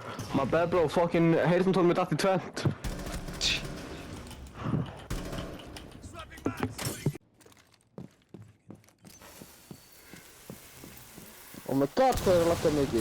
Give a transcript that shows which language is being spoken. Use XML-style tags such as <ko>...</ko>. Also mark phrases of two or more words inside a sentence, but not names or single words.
<en>My bad bro, fucking</en> <is>heyrnartól mitt allt í tvennt.</is> <en>Oh my god,</en> <is>hvað er að lagga mikið?</is>